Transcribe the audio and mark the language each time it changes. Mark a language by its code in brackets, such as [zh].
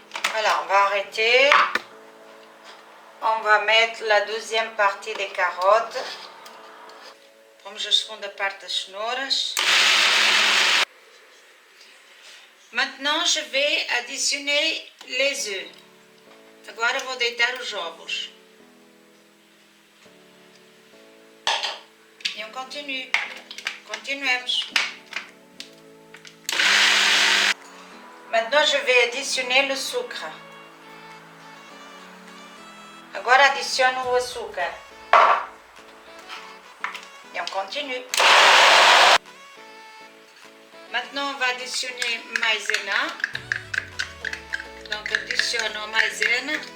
[fr] Voilà, on va arrêter. On va mettre la deuxième partie des carottes. [pt] Vamos a segunda parte das cenouras. [fr] Maintenant, je vais additionner les œufs. [pt] Agora vou deitar os ovos. [fr] E on continue. [pt] Continuemos. [fr] Maintenant, je vais additionner le sucre. [pt] Agora adiciono o açúcar. [fr] Et on continue. Maintenant, on va additionner maïzena. Donc, [pt] additiono maïzena.